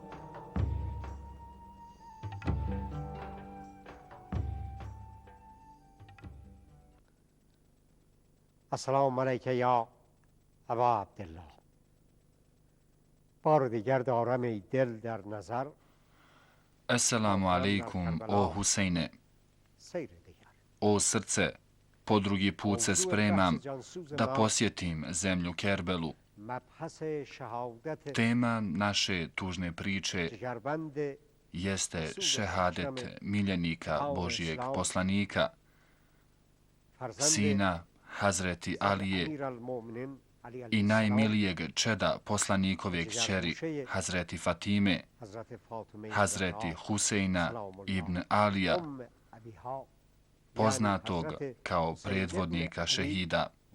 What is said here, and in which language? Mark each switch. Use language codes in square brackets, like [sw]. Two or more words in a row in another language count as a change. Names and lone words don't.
[ar] السلام علیک یا ابا عبدالله. [fa] بار دیگر دارم ای دل در نظر. [ar] السلام عليكم, [bs] o Husejne. O srce, po drugi put se spremam da posjetim zemlju Kerbelu. Tema naše tužne priče jeste šehadet miljenika Božijeg poslanika, sina Hazreti Alije i najmilijeg čeda poslanikove kćeri Hazreti Fatime, Hazreti Husejna ibn Alija, poznatog kao predvodnika šehida.